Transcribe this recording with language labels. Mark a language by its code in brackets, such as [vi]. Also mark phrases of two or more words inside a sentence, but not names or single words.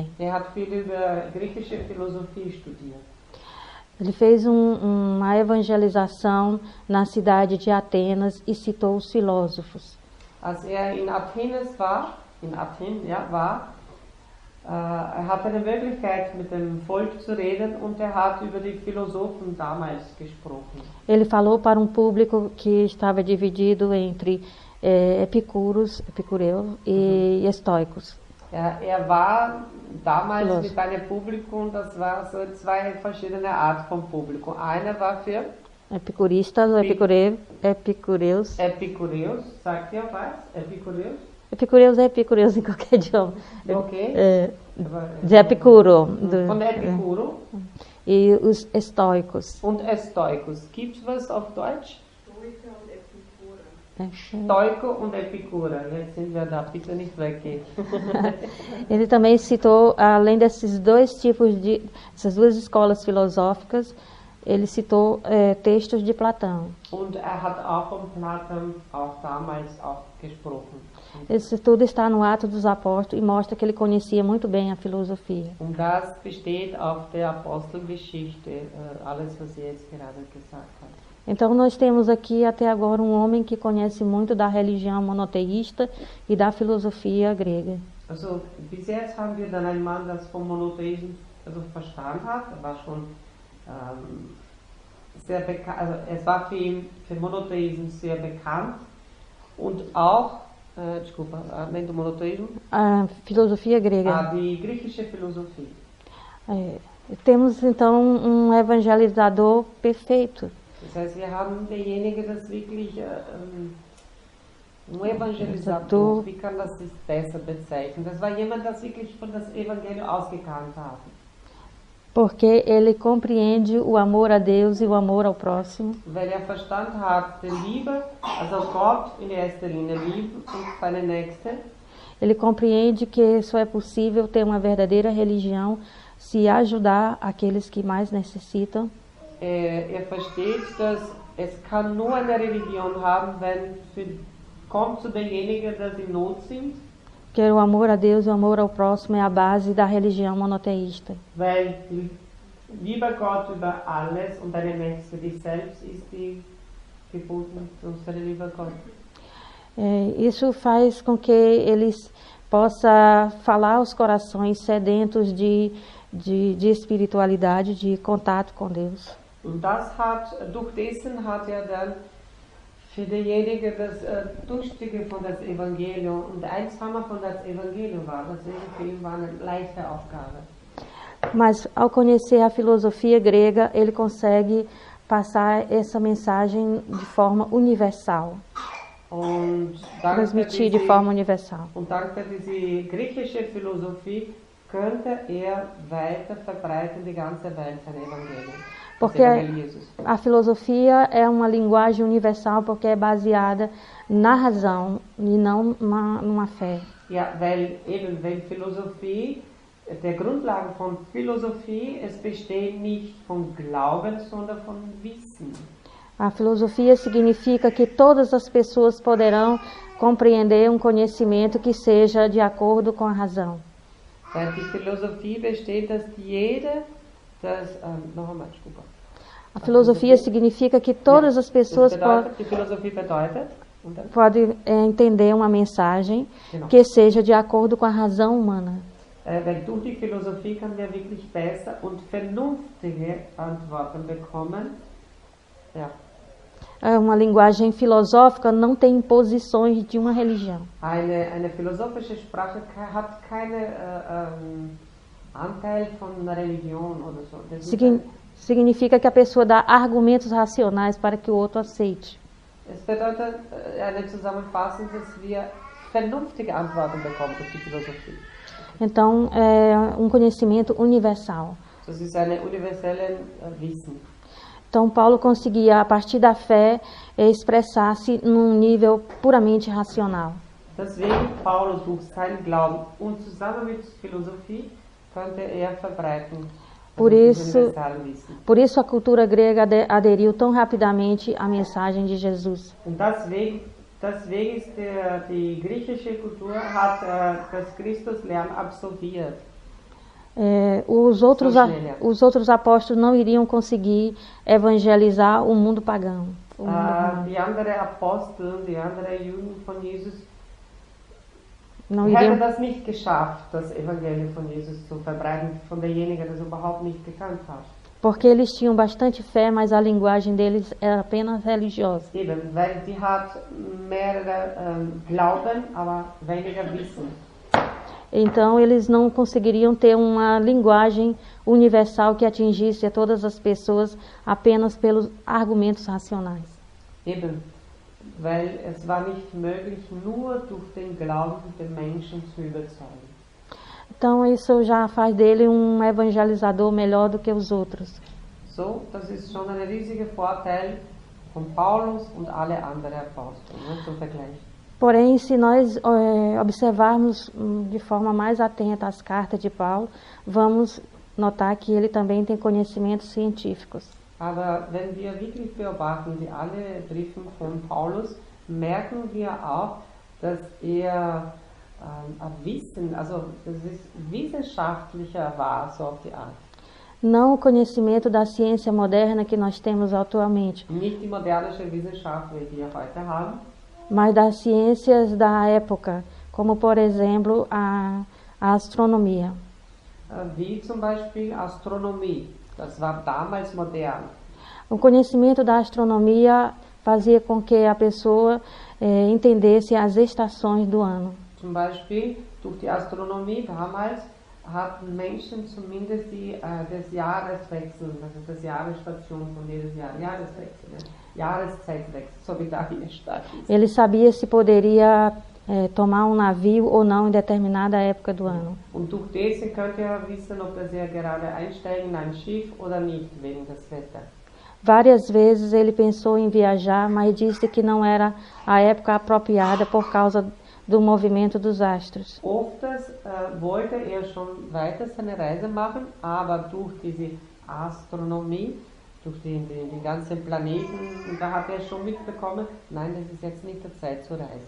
[de] Hat viel über griechische Philosophie studiert. [pt] Ele fez uma evangelização na cidade de Atenas e citou os filósofos. [de] Als in Athen war, hatte eine Möglichkeit, mit dem Volk zu reden und hat über die Philosophen damals gesprochen. [pt] Ele falou para um público que estava dividido entre epicureus e estoicos. [de] War damals mit einem Publikum, das war so zwei verschiedene Arten von Publikum. Einer war für [pt] epicuristas, epicureus. [de] Epicureus, sagt ihr was? Epicureus? [pt] Epicureus é epicureus em qualquer idioma. Ok. De Epicuro. [de] Von Epicuro. [pt] e os estoicos. [de] Und Estoicus. Gibt's was auf Deutsch? [pt] É. [de] Stoico und Epicura. Jetzt sind wir da, bitte nicht weggehen. [pt] Ele também citou, além desses dois tipos essas duas escolas filosóficas, ele citou textos de Platão. [de] Und hat auch von Platon auch damals auch gesprochen. [pt] Isso tudo está no Atos dos Apóstolos e mostra que ele conhecia muito bem a filosofia. [de] Und das besteht auf der Apostelgeschichte, alles, was Sie jetzt gerade gesagt hat. [pt] Então nós temos aqui até agora um homem que conhece muito da religião monoteísta e da filosofia grega. [de] Also bis jetzt haben wir dann einen Mann, das vom Monotheismus verstanden hat. Er war schon sehr bekannt, also es war für ihn, für Monotheismus sehr bekannt und auch [pt] desculpa, além do monoteísmo, A filosofia grega. [de] die griechische Philosophie. [pt] Temos então um evangelizador perfeito. [de] Das heißt, wir haben derjenige, das wirklich um Evangelisator, wie kann das sich besser bezeichnen? Das war jemand, das wirklich von das Evangelium ausgekannt hat. [pt] Porque ele compreende o amor a Deus e o amor ao próximo. [de] Weil verstanden hat, die Liebe, also Gott in erster Linie liebt und seine Nächste. [pt] Ele compreende que só é possível ter uma verdadeira religião se ajudar aqueles que mais necessitam. [de] Versteht, dass es kann nur eine Religion haben, wenn kommt zu derjenigen, dass in Not sind. [pt] Que o amor a Deus e o amor ao próximo é a base da religião monoteísta. [de] Weil lieber Gott über alles und deine Nächste dich selbst ist die geboten unsere lieber Gott. [pt] Isso faz com que eles possam falar aos corações sedentos de espiritualidade, de contato com Deus. [de] Und durch dessen hat dann für diejenigen das Durstige von das Evangelium und Einsamer von das Evangelium war, deswegen für ihn war eine leichte Aufgabe. [pt] Mas ao conhecer a filosofia grega, ele consegue passar essa mensagem de forma universal. Transmitir de forma universal. [de] Und dank dieser griechischen Philosophie könnte weiter verbreiten die ganze Welt sein Evangelium. [pt] Porque a filosofia é uma linguagem universal porque é baseada na razão e não numa fé. [de] Ja, weil Philosophie, der Grundlage von Philosophie, es besteht nicht von Glauben, sondern von Wissen. [pt] A filosofia significa que todas as pessoas poderão compreender um conhecimento que seja de acordo com a razão. [de] Die Philosophie besteht, dass jeder [pt] A filosofia significa que todas as pessoas podem entender uma mensagem que seja de acordo com a razão humana. [de] Weil durch die Philosophie kann wir wirklich besser und vernünftige Antworten bekommen. Ja. [pt] Uma linguagem filosófica não tem imposições de uma religião. [de] Eine philosophische Sprache hat keine Anteil von einer Religion oder so. [pt] Significa que a pessoa dá argumentos racionais para que o outro aceite. [de] Es bedeutet eine Zusammenfassung, dass wir vernünftige Antworten bekommen durch die Philosophie. [pt] Então, é um conhecimento universal. [de] Das ist eine universelle Wissen. [pt] Então, Paulo conseguia, a partir da fé, expressar-se num nível puramente racional. [de] Deswegen Paulus durch seinen Glauben und zusammen mit Philosophie konnte verbreiten. [pt] Por isso a cultura grega aderiu tão rapidamente à mensagem de Jesus. [de] Und deswegen ist die griechische Kultur hat das Christuslernen absolviert. [pt] Os outros apóstolos não iriam conseguir evangelizar o mundo pagão. [de] Die anderen Apostel, die anderen Juden von Jesus hätten das nicht geschafft, das Evangelium von Jesus zu verbreiten, von derjenigen, das überhaupt nicht gekannt hat. [pt] Porque eles tinham bastante fé, mas a linguagem deles era apenas religiosa. [de] Eben, weil sie hat mehr Glauben, aber weniger Wissen. [pt] Então eles não conseguiriam ter uma linguagem universal que atingisse a todas as pessoas apenas pelos argumentos racionais. [de] Eben, weil es war nicht möglich, nur durch den Glauben den Menschen zu überzeugen. [pt] Então isso já faz dele um evangelizador melhor do que os outros. [de] So, das ist schon ein riesiger Vorteil von Paulus und alle anderen Apostel, ne, zum Vergleich. [pt] Porém, se nós observarmos de forma mais atenta as cartas de Paulo, vamos notar que ele também tem conhecimentos científicos. [de] Aber wenn wir wirklich beobachten, die alle Briefe von Paulus, merken wir auch, dass er Wissen, also das ist wissenschaftlicher war, so auf die Art. [pt] Não o conhecimento da ciência moderna que nós temos atualmente, [de] Nicht die modernische Wissenschaft, wie wir heute haben, [pt] mas das ciências da época, como por exemplo a astronomia. [de] wie zum Beispiel Astronomie. Das war damals modern. [pt] O conhecimento da astronomia fazia com que a pessoa entendesse as estações do ano. [de] Zum Beispiel durch die Astronomie damals hatten Menschen zumindest das Jahreswechsel, also das Jahresstation von jedes Jahr, Jahreswechsel, ne? Jahreszeitwechsel, so wie da hier steht. [pt] Ele sabia se poderia tomar um navio ou não em determinada época do ano. [de] Und durch das könnt ihr wissen, ob das ihr gerade einsteigen in ein Schiff oder nicht, wegen des Wetters. [pt] Várias vezes ele pensou em viajar, mas disse que não era a época apropriada por causa do movimento dos astros. [de] Oftmals wollte er schon weiter seine Reise machen, aber durch diese Astronomie, durch die ganzen Planeten, da hat er schon mitbekommen, nein, das ist jetzt nicht die Zeit zu reisen.